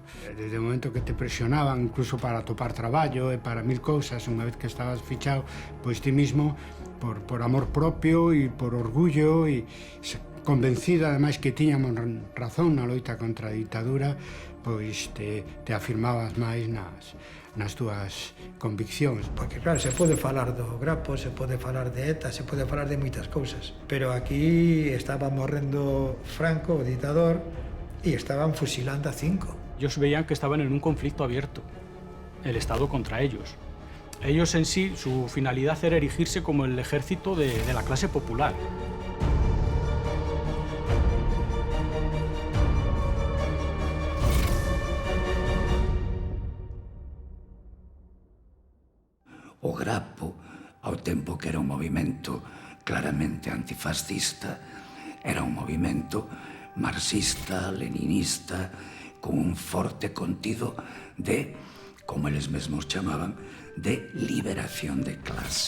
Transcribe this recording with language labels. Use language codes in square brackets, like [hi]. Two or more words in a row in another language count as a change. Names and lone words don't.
[gl] Desde o momento que te presionaban incluso para topar traballo e para mil cousas, unha vez que estabas fichado, pois ti mismo por amor propio e por orgullo e convencida ademais que tiñamos razón na loita contra a ditadura, pois te afirmabas máis nas túas conviccións. Porque claro, se pode falar do Grapo, se pode falar de ETA, se pode falar de moitas cousas, pero aquí estaba morrendo Franco, o ditador, e estaban fusilando a 5. [es] Ellos veían que estaban en un conflicto abierto, el Estado contra ellos. Ellos en sí, su finalidad era erigirse como el ejército de la clase popular. [gl] O Grapo, ao tempo que era un movimento claramente antifascista, era un movimento marxista, leninista, con un forte contido de, como eles mesmos chamaban, de liberación de clase.